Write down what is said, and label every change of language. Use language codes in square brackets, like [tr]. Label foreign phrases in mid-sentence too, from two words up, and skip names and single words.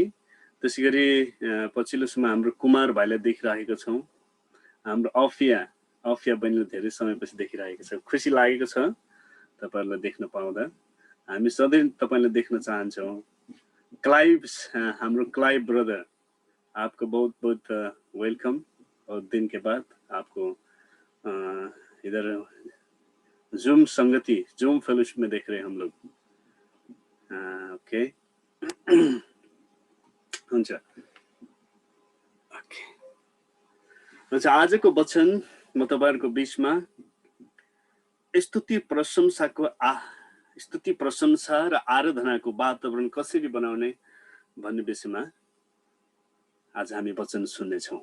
[ne] त्यसैगरी पछिल्लो समय हाम्रो कुमार भाइलाई देखिरहेको छौँ। हाम्रो अफिया बहिनीले धेरै समयपछि देखिरहेको छ। खुसी लागेको छ तपाईहरुलाई देख्न पाउँदा। हामी सधैँ तपाईलाई देख्न चाहन्छौँ। [hi] क्लाइभ, [ne] हाम्रो क्लाइभ ब्रदर, [hi] आपको बहुत बहुत वेलकम। बहुत दिन के बाद आपको इधर जूम संगति, [en] Zoom fellowship [hi] में देख रहे हैं हम लोग। [en] ओके, [ne] हुन्छ। आजको वचन म तपाईहरुको बीचमा स्तुति प्रशंसा र आराधनाको वातावरण कसरी बनाउने भन्ने विषयमा आज हामी वचन सुन्नेछौँ।